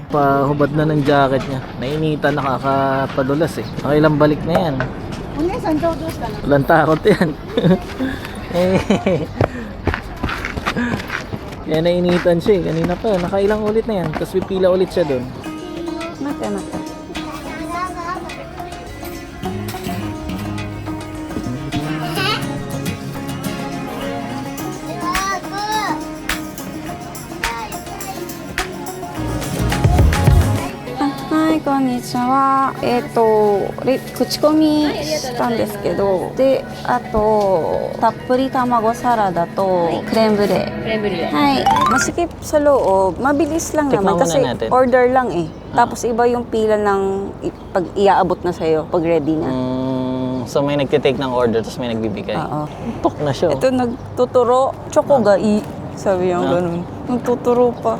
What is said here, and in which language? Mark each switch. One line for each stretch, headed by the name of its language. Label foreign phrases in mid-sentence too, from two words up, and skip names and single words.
Filipino: Pahubad na ng jacket niya. Nainitan, nakakapadulas eh. Nakailang balik na yan. Walang takot yan. Kaya nainitan siya eh. Kanina pa. Nakailang ulit na yan. Tapos pipila ulit siya doon. Mata.
Japanese: こんにちは。口コミしたんですけど、で、あとたっぷり卵サラダとクレームブレー。
Filipino: はい。Masikip sa loob, mabilis lang Tikman naman muna kasi natin. order lang eh. Tapos iba yung pila ng pag iaabot na sa'yo, pag ready na. So may nagtitake ng order tapos may nagbibigay. Oo. Tok na siya. Ito nagtuturo, choco gai. Sabi yung ganun. Nagtuturo pa.